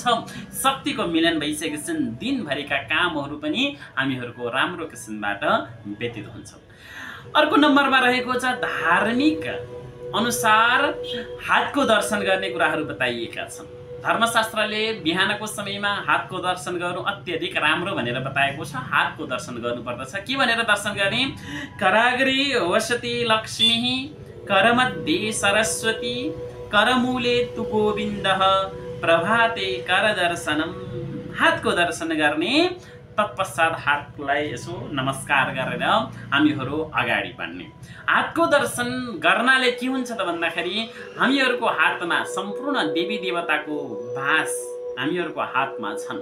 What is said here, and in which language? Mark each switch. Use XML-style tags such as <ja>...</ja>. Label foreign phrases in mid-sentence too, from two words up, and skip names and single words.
<ne>शक्तिको मिलन भइसकेपछि दिनभरिका कामहरू पनि हामीहरूको राम्रो किसिमबाट व्यतीत हुन्छ। अर्को नम्बरमा रहेको छ धार्मिक अनुसार हातको दर्शन गर्ने कुराहरू बताइएका छन्। धर्मशास्त्रले बिहानको समयमा हातको दर्शन गर्नु अत्यधिक राम्रो भनेर बताएको छ। हातको दर्शन गर्नुपर्दछ। के भनेर दर्शन गर्ने?</ne> <sa>कराग्रे वसति लक्ष्मी करमध्ये सरस्वती करमूले तु गोविन्दः प्रभाते कर दर्शनम।</sa> <ne>हातको दर्शन गर्ने, तत्पश्चात हातलाई यसो नमस्कार गरेर हामीहरू अगाडि बढ्ने। हातको दर्शन गर्नाले के हुन्छ त भन्दाखेरि हामीहरूको हातमा सम्पूर्ण देवी देवताको वास हामीहरूको हातमा छन्।</ne>